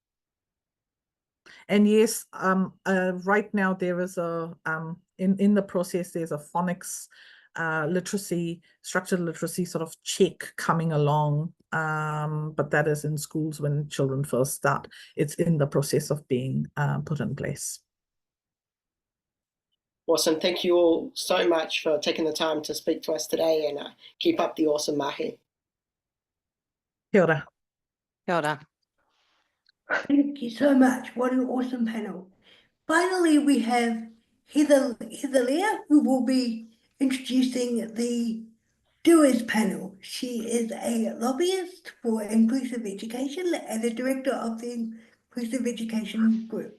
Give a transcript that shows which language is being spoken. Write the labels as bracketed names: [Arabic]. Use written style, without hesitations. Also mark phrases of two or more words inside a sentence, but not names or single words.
[English] And yes, right now there is a, in the process, there's a phonics literacy, structured literacy sort of check coming along, but that is in schools when children first start. It's in the process of being put in place. Awesome, thank you all so much for taking the time to speak to us today, and keep up the awesome mahi. [Māori] Kia ora. Kia ora. [English] Thank you so much. What an awesome panel. Finally, we have Heather Leah, who will be introducing the Doers panel. She is a lobbyist for inclusive education and the director of the Inclusive Education Group.